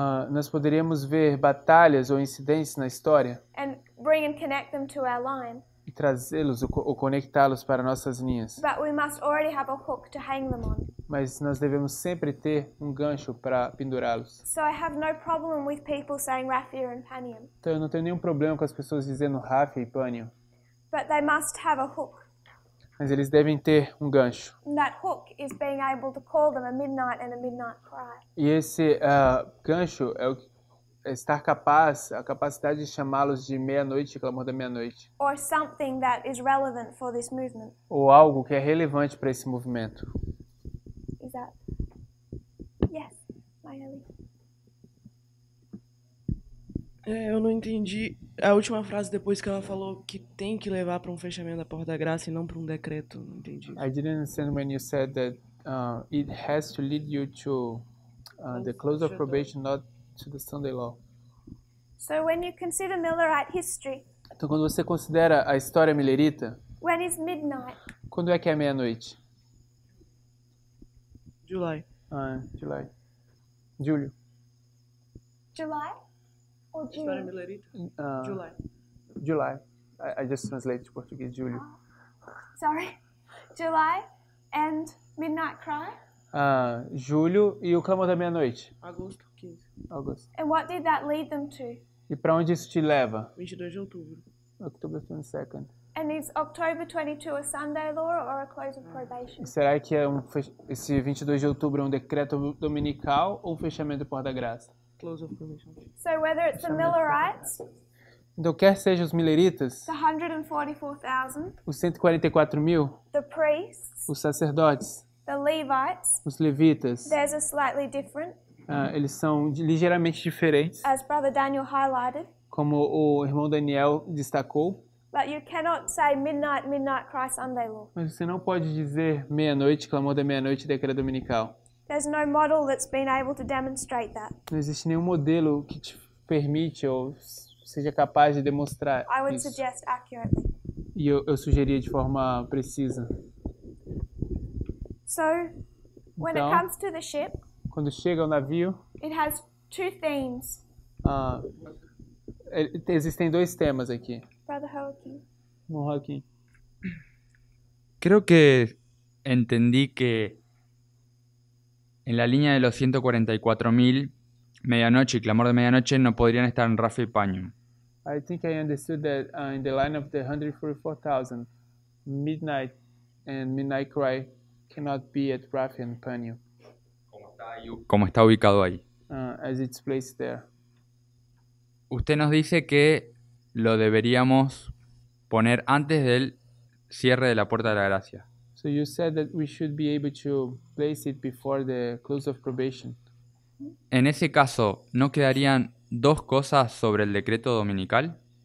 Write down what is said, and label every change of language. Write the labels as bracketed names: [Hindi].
[Portuguese] nós poderíamos ver batalhas ou incidentes na história [English] and bring and connect them to our line. [Portuguese] e trazê-los ou conectá-los para nossas linhas. [English] But we must already have a hook to hang them on. [Portuguese] Mas nós devemos sempre ter um gancho para pendurá-los. [English] So I have no problem with people saying Raphia and Panium. [Portuguese] Então eu não tenho nenhum problema com as pessoas dizendo Raphia e Panium, [English] But they must have a hook. [Portuguese] mas eles devem ter um gancho. [English] And that hook is being able to call them a midnight and a midnight cry. [Portuguese] E esse gancho é estar a capacidade de chamá-los de meia-noite e clamor da meia-noite, [English] Or something that is relevant for this movement. [Portuguese] ou algo que é relevante para esse movimento. [English] Is that? Yes, Mayeli. [Portuguese] Eu não entendi a última frase depois que ela falou que tem que levar para um fechamento da Porta da Graça e não para um decreto. Não entendi. [English] I didn't understand when you said that it has to lead you to the close of probation, not to the Sunday law. So when you consider Millerite history, [Portuguese] Então, quando você considera a história millerita, [English] when is midnight? [Portuguese] quando é que é meia-noite? [English] July. [Portuguese] Julho. [English] July or [Portuguese] História [English] June? [Portuguese] Millerita? Ah, [English] July. July. I just translate to português, julho. Sorry. July and midnight cry? [Portuguese] Julho e o clamor da meia-noite, Agosto 15. agosto. [English] And what did that lead them to? [Portuguese] E para onde isso te leva? 22 de outubro. [English] October 22nd. And is October 22 a Sunday law or a close of probation? [Portuguese] E será que esse 22 de outubro é um decreto dominical ou um fechamento do Porta da Graça? [English] Close of probation. So whether it's the Millerites, [Portuguese] Então, quer sejam os milleritas, [English] the 144,000, [Portuguese] os 144 mil, [English] the priests, [Portuguese] os sacerdotes, [English] the Levites, [Portuguese] os levitas, [English] there's a slightly different, [Portuguese] eles são ligeiramente diferentes, [English] as Brother Daniel highlighted. [Portuguese] como o irmão Daniel destacou, [English] But you cannot say midnight, midnight cry Sunday law. [Portuguese] mas você não pode dizer meia-noite, clamor da meia-noite, decreto dominical. [English] There's no model that's been able to demonstrate that. [Portuguese] Não existe nenhum modelo que te permite ou seja capaz de demonstrar [English] I would [Portuguese] isso. [English] suggest accurately. [Portuguese] E eu sugeria de forma precisa. [English] So, when [Portuguese] Então, [English] it comes to the ship, [Portuguese] quando chega ao navio, [English] it has two themes. [Portuguese] existem dois temas aqui. [English] Brother Joaquin. [Portuguese] Joaquim. [Spanish] Creo que entendí que en la línea de los 144.000, medianoche y clamor de medianoche no podrían estar en Rafa y Panium. [English] I think I understood that in the line of the 144,000, midnight and midnight cry cannot be at Raphia and Panium, [Spanish] Como está ubicado ahí. [English] as it's placed there. [Spanish] Usted nos dice que lo deberíamos poner antes del cierre de la Puerta de la Gracia. [English] So you said that we should be able to place it before the close of probation. [Spanish] En ese caso, ¿no quedarían dos cosas sobre el decreto dominical?